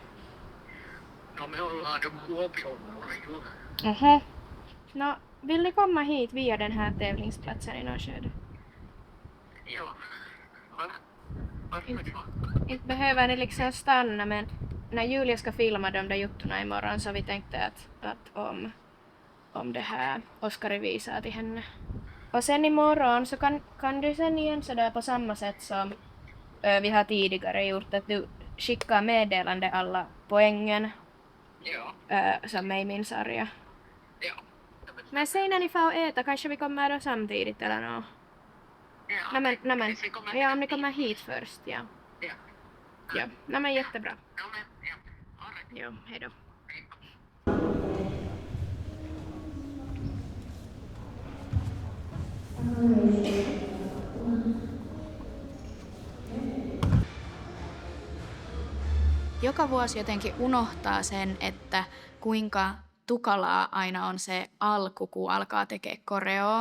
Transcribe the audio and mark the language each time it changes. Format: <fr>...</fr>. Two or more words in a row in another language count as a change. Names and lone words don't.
<fi>No me ollaan Kuopiolla ju. Aha.</fi> <sv>No, vill ni komma hit via den här tävlingsplatsen i Norrköping? Joo. Varför då? Inte behöver ni liksom stanna, men när Julia ska filma de där juttorna imorgon så vi tänkte att om det här Oskari visar till henne. Och sen imorgon så kan du sen igen sådär på samma sätt som vi har tidigare gjort, att du skickar meddelande alla poängen som är i min sarja. Joo. Men sen när ni får äta, kanske vi kommer då samtidigt eller något. Ja, Nej men, vi kommer ja om ni kommer hit först, ja. Ja. Ja, nej men jättebra. No men, ja.</sv> <en>All right.</en> <sv>Jo, hejdå.</sv> <fi>Joka vuosi jotenkin unohtaa sen, että kuinka tukalaa aina on se alku, kun alkaa tekemään koreoa.</fi>